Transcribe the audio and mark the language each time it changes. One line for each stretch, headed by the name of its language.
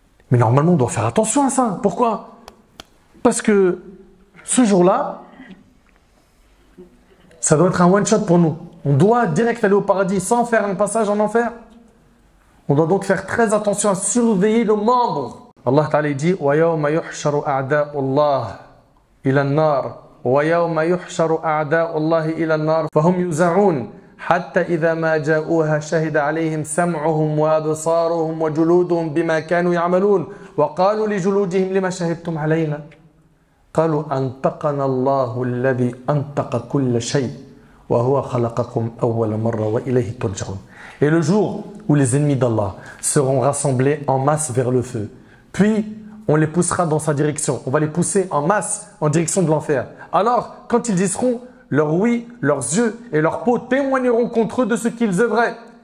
French: Mais normalement on doit faire attention à ça. Pourquoi? Parce que ce jour-là, ça doit être un one-shot pour nous. On doit direct aller au paradis sans faire un passage en enfer. On doit donc faire très attention à surveiller nos membres. Allah Ta'ala dit
Arabic: « Wa yawma yuhsharu a'da'u Allah ila an-nar » وَيَوْمَ يُحْشَرُ أَعْدَاءُ اللَّهِ إِلَى النَّارِ فَهُمْ يُوزَعُونَ حَتَّى إِذَا مَا جَاءُوهَا شَهِدَ عَلَيْهِمْ سَمْعُهُمْ وَأَبْصَارُهُمْ وَجُلُودُهُمْ بِمَا كَانُوا يَعْمَلُونَ وَقَالُوا لِجُلُودِهِمْ لِمَ شَهِدتُّمْ عَلَيْنَا قَالُوا أَنْطَقَنَا اللَّهُ الَّذِي أَنْطَقَ كُلَّ شَيْءٍ وَهُوَ خَلَقَكُمْ أَوَّلَ مَرَّةٍ وَإِلَيْهِ تُرْجَعُونَ.
French: Et le jour où les ennemis d'Allah seront rassemblés en masse vers le feu, puis on les poussera dans sa direction. On va les pousser en masse en direction de l'enfer. Alors, quand ils y seront, leur ouïe, leurs yeux et leur peau témoigneront contre eux de ce qu'ils œuvraient.